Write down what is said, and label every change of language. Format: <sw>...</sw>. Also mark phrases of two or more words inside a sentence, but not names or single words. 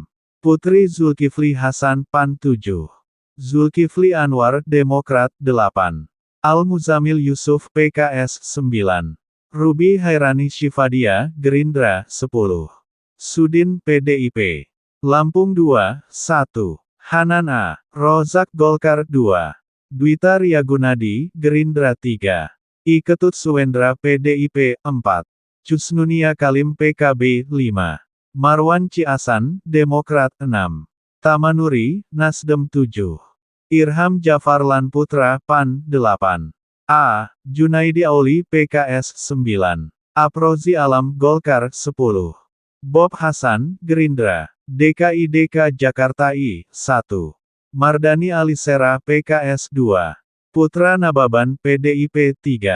<id>Putri Zulkifli Hasan PAN 7. Zulkifli Anwar Demokrat 8. Al-Muzamil Yusuf PKS 9. Ruby Hairani Shifadia, Gerindra 10. Sudin PDIP. Lampung 2, 1. Hanan A. Rozak Golkar 2. Dwita Riyagunadi, Gerindra 3. I Ketut Suwendra PDIP 4. Cusnunia Kalim PKB 5. Marwan Ciasan, Demokrat 6. Tamanuri, Nasdem 7. Irham Jafarlan Putra PAN 8. A. Junaidi Auli PKS 9. Aprozi Alam Golkar 10. Bob Hasan, Gerindra. DKI Jakarta I 1. Mardani Alisera PKS 2. Putra Nababan PDIP 3.</id>